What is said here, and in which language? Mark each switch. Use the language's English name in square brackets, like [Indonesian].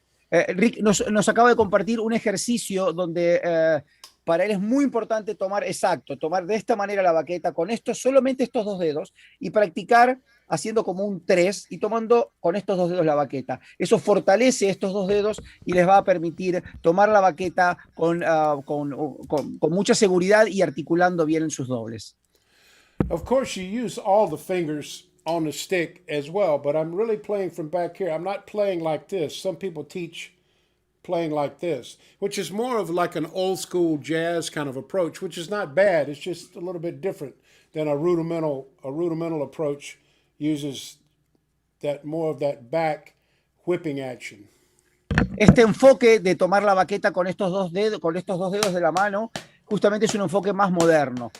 [Spanish] Rick nos acaba de compartir un ejercicio donde para él es muy importante tomar de esta manera la baqueta con solamente estos dos dedos y practicar haciendo como un 3 y tomando con estos dos dedos la baqueta. Eso fortalece estos dos dedos y les va a permitir tomar la baqueta con mucha seguridad y articulando bien en sus dobles. [English] Of course, you use all the fingers on the stick as well, but I'm really playing from back here. I'm not playing like this. Some people teach playing like this, which is more of like an old school jazz kind of approach, which is not bad. It's just a little bit different than a rudimental approach uses more of that back whipping action. [Spanish] Este enfoque de tomar la baqueta con estos dos dedos de la mano justamente es un enfoque más moderno.